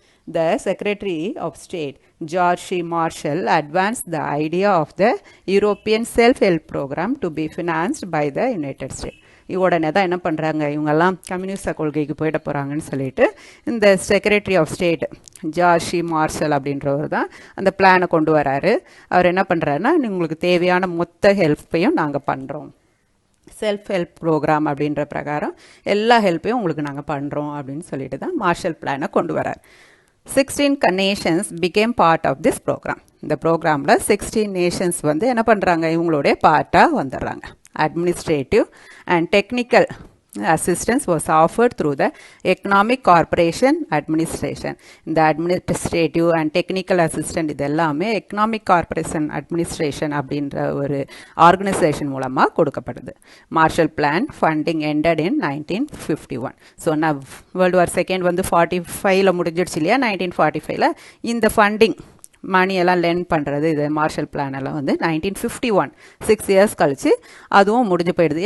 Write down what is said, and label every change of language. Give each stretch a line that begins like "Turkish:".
English: The Secretary of State George C. Marshall advanced the idea of the European self-help program to be financed by the United States.
Tamil: உடனே தான் என்ன பண்ணுறாங்க, இவங்கெல்லாம் communist கொள்கைக்கு போயிட போகிறாங்கன்னு சொல்லிட்டு இந்த secretary of state George C marshal அப்படின்றவர் தான் அந்த பிளானை கொண்டு வராரு. அவர் என்ன பண்ணுறாருன்னா, உங்களுக்கு தேவையான மொத்த ஹெல்ப்பையும் நாங்கள் பண்ணுறோம், செல்ஃப் ஹெல்ப் ப்ரோக்ராம் அப்படின்ற பிரகாரம் எல்லா ஹெல்ப்பையும் உங்களுக்கு நாங்கள் பண்ணுறோம் அப்படின்னு சொல்லிட்டு தான் மார்ஷல் பிளானை கொண்டு வரார்.
English: 16 nations became part of this program.
Tamil: இந்த ப்ரோக்ராமில்
English: 16 nations
Tamil: வந்து என்ன பண்ணுறாங்க, இவங்களுடைய பார்ட்டாக வந்துடுறாங்க.
English: Administrative and technical assistance was offered through the Economic Cooperation Administration.
Tamil: இந்த
English: administrative and technical assistance
Tamil: இது எல்லாமே Economic Cooperation Administration அப்படின்ற ஒரு ஆர்கனைசேஷன் மூலமாக கொடுக்கப்படுது. Marshal plan funding
English: ended in 1951.
Tamil: So நான் வேர்ல்டு வார் செகண்ட் வந்து 45ல் முடிஞ்சிடுச்சு இல்லையா, 1945ல் இந்த ஃபண்டிங் மணியெல்லாம் லென் பண்ணுறது, இது மார்ஷல் பிளான் எல்லாம் வந்து 1951,
English: 6 years
Tamil: கழித்து அதுவும் முடிஞ்சு போயிடுது.